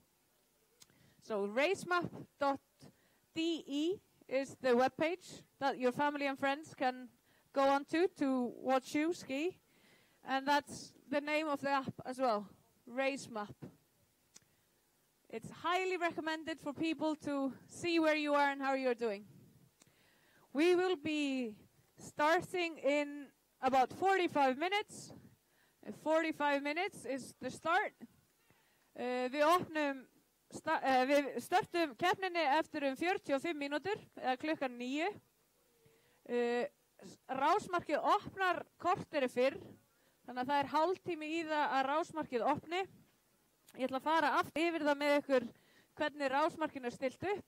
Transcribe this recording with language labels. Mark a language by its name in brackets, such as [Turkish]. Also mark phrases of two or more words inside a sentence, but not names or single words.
[English] So racemap.de is the webpage that your family and friends can go on to watch you ski, and that's the name of the app as well, RaceMap. It's highly recommended for people to see where you are and how you're doing. We will be starting in about 45 minutes. 45 minutes is the start. [Icelandic] Við startum keppninni eftir 45 mínútur, eða klukkan 9. Rásmarkið opnar korteri fyrr, þannig að það er hálftími í það að rásmarkið opni. Ég ætla að fara aftur yfir það með ykkur hvernig rásmarkinu er stilt upp.